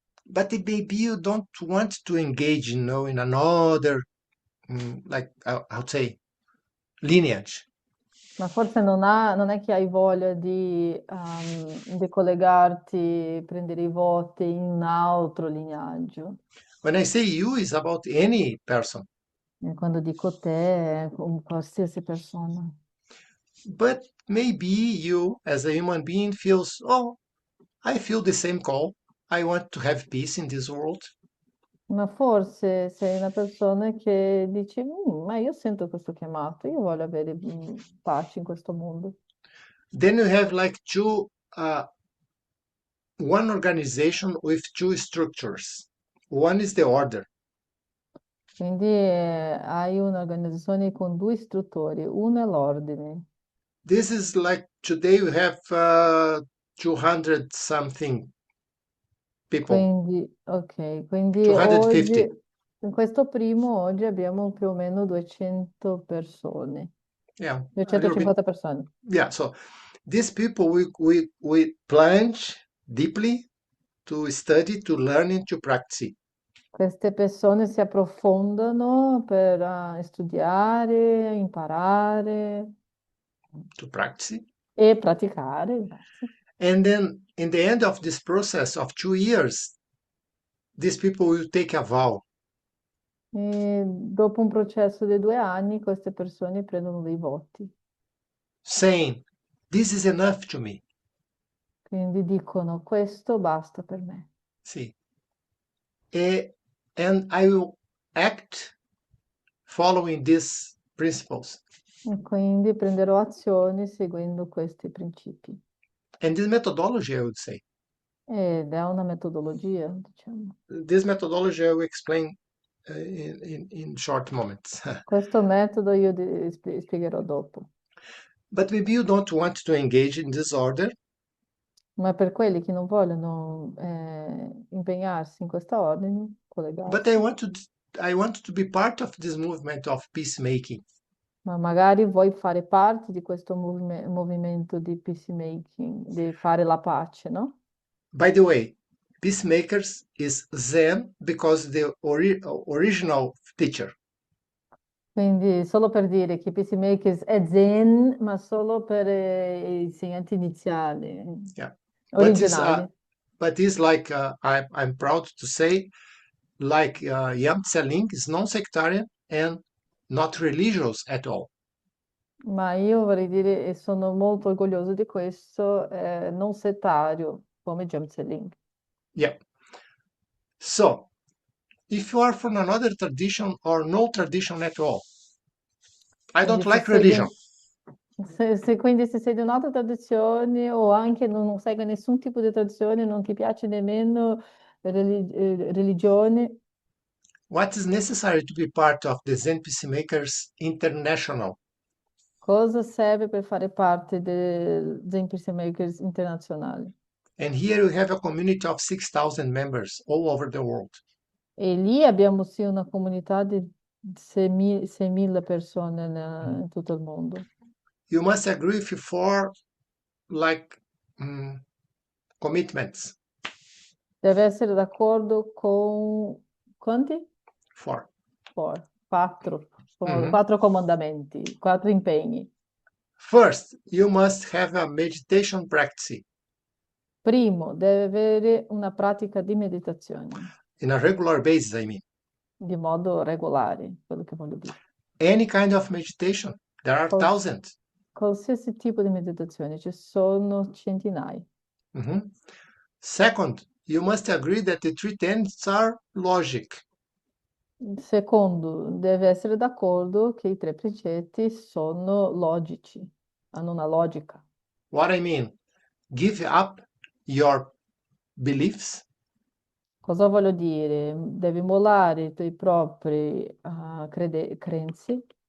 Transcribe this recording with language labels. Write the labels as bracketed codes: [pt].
[en] But maybe you don't want to engage, in another, like I would say, lineage. [it] Ma forse non è che hai voglia di collegarti, prendere i voti in un altro lignaggio. [en] When I say you, it's about any person. [it] E quando dico te, è con qualsiasi persona. [en] But maybe you, as a human being, feels, oh, I feel the same call. I want to have peace in this world. [it] Ma forse sei una persona che dici, ma io sento questo chiamato, io voglio avere pace in questo mondo. [en] Then you have like one organization with 2 structures. One is the order. [it] Quindi hai un'organizzazione con 2 istruttori, uno è l'ordine. [en] This is like today we have 200 something people, [it] Quindi oggi, [en] 250. [it] in questo primo oggi abbiamo più o meno 200 persone, [en] Yeah, a little bit. [it] 250 persone. [en] Yeah, so these people we plunge deeply to study, to learn, to practice. [it] Queste persone si approfondano per studiare, imparare [en] To practice. [it] e praticare. Grazie. [en] And then in the end of this process of 2 years, these people will take a vow. [it] E dopo un processo di 2 anni, queste persone prendono dei voti. [en] saying, "This is enough to me." [it] Quindi dicono, questo basta per me. [en] See, and I will act following these principles. [it] E quindi prenderò azioni seguendo questi principi. [en] And this methodology, I would say, [it] Ed è una metodologia, diciamo. [en] this methodology I will explain in short moments. [it] Questo metodo io spiegherò dopo. [en] But maybe you don't want to engage in this order, [it] Ma per quelli che non vogliono impegnarsi in questa ordine, [en] but [it] collegarsi, [en] I want to be part of this movement of peacemaking. [it] ma magari vuoi fare parte di questo movimento di peacemaking, di fare la pace, no? [en] By the way, peacemakers is Zen because the original teacher. [it] Quindi solo per dire che Peacemakers è Zen, ma solo per gli insegnanti iniziali, [en] Yeah. [it] originali. [en] But it's like I'm proud to say, like Yam Tse-ling is non-sectarian and not religious at all. [it] Ma io vorrei dire, e sono molto orgoglioso di questo, non settario, come Jam Tse-ling. [en] Yeah. So, if you are from another tradition or no tradition at all, I don't [it] Quindi [en] like religion. [it] quindi se sei di un'altra tradizione o anche non segui nessun tipo di tradizione, non ti piace nemmeno religione, [en] What is necessary to be part of the Zen Peacemakers International? [it] cosa serve per fare parte del Zen Peacemakers internazionale? [en] And here we have a community of 6,000 members all over the world. [it] E lì abbiamo sì una comunità di 6.000 persone in tutto il mondo. [en] You must agree with 4 like commitments. [it] Deve essere d'accordo con quanti? [en] 4. [it] Quattro. Mhm. 4 comandamenti, 4 impegni. [en] First, you must have a meditation practice [it] Primo, deve avere una pratica di meditazione, [en] in a regular basis, I mean. [it] di modo regolare, quello che voglio dire. [en] Any kind of meditation. There are [it] Quals- [en] thousands. [it] Qualsiasi tipo di meditazione, ci sono centinaia. Mhm. [en] Second, you must agree that the 3 tenets are logic. [it] Secondo, deve essere d'accordo che i 3 precetti sono logici, hanno una logica. [en] What I mean, give up your beliefs, [it] Cosa voglio dire? Devi mollare i tuoi propri credenze,